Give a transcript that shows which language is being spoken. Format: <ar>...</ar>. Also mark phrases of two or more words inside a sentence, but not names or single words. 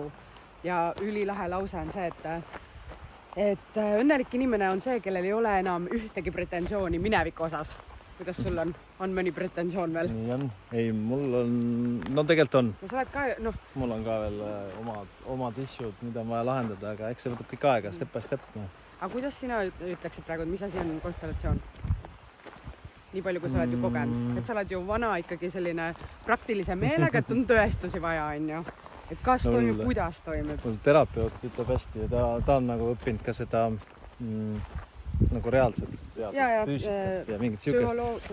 <et>Ja ülilahe lause on see, et õnnelik inimene on see, kellel ei ole enam ühtegi pretensiooni mineviku osas. Kuidas sul on? On mõni pretensioon veel? Nii on. Ei, mul on... No tegelikult on. No sa oled ka... No. Mul on ka veel omad issued, mida on vaja lahendada, aga eks see võtab kõik aega,</et> <en>step by step.</en> <et>No. Aga kuidas sina ütleksid praegu, mis asi on konstellatsioon? Nii palju, kui sa oled ju kogenud. Et sa oled ju vana ikkagi selline praktilise meelega, et on tõestusi vaja, on ju. Et kas toimub, kuidas toimub? Terapeut ütleb hästi ja ta on nagu õppinud ka seda nagu reaalselt füüsikat ja mingit siukest.</et>